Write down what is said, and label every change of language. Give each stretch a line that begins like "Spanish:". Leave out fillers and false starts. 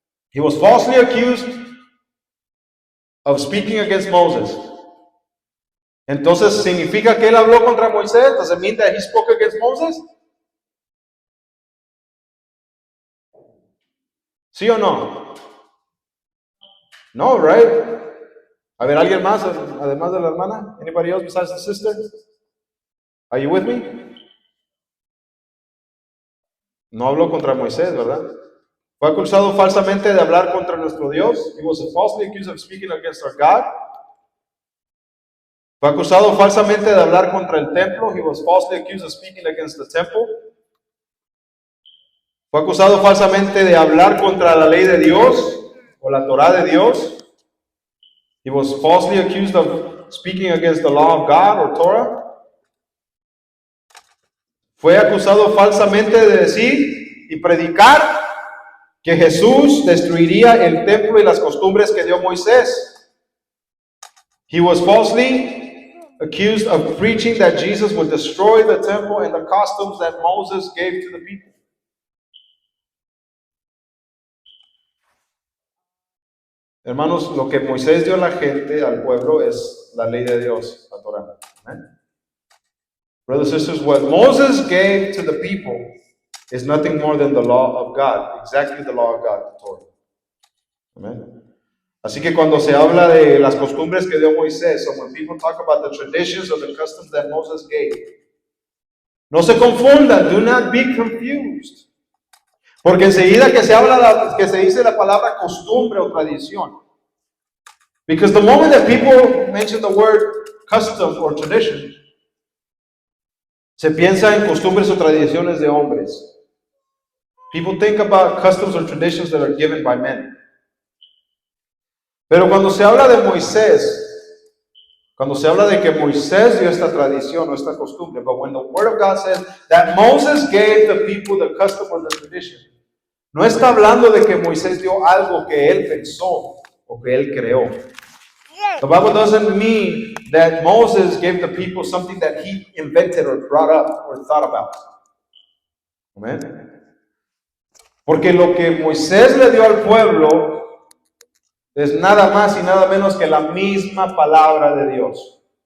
English: He was falsely accused of speaking against Moses.
Spanish: Entonces, ¿significa que él habló contra Moisés?
English: Does it mean that he spoke against Moses?
Spanish: ¿Sí o no?
English: No, right?
Spanish: A ver, ¿alguien más además de la hermana?
English: Anybody else besides the sister? Are you with me?
Spanish: No habló contra Moisés, ¿verdad? Fue acusado falsamente de hablar contra nuestro Dios.
English: He was falsely accused of speaking against our God.
Spanish: Fue acusado falsamente de hablar contra el templo.
English: He was falsely accused of speaking against the temple.
Spanish: Fue acusado falsamente de hablar contra la ley de Dios o la Torah de Dios.
English: He was falsely accused of speaking against the law of God or Torah.
Spanish: Fue acusado falsamente de decir y predicar que Jesús destruiría el templo y las costumbres que dio Moisés.
English: He was falsely accused of preaching that Jesus would destroy the temple and the customs that Moses gave to the people.
Spanish: Hermanos, lo que Moisés dio a la gente, al pueblo, es la ley de Dios, la Torah.
English: Amen. Brothers and sisters, what Moses gave to the people is nothing more than the law of God, exactly the law of God, the Torah. Amen.
Spanish: Así que cuando se habla de las costumbres que dio Moisés,
English: so when people talk about the traditions or the customs that Moses gave,
Spanish: no se confundan,
English: do not be confused.
Spanish: Porque enseguida que se dice la palabra costumbre o tradición.
English: Because the moment that people mention the word custom or tradition,
Spanish: se piensa en costumbres o tradiciones de hombres.
English: People think about customs or traditions that are given by men.
Spanish: Pero cuando se habla de Moisés, cuando se habla de que Moisés dio esta tradición o esta costumbre,
English: but when the word of God says that Moses gave the people the custom or the tradition,
Spanish: no está hablando de que Moisés dio algo que él pensó o que él creó.
English: The Bible doesn't mean that Moses gave the people something that he invented or brought up or thought about. Amen.
Spanish: Porque lo que Moisés le dio al pueblo es nada más y nada menos que la misma palabra de Dios.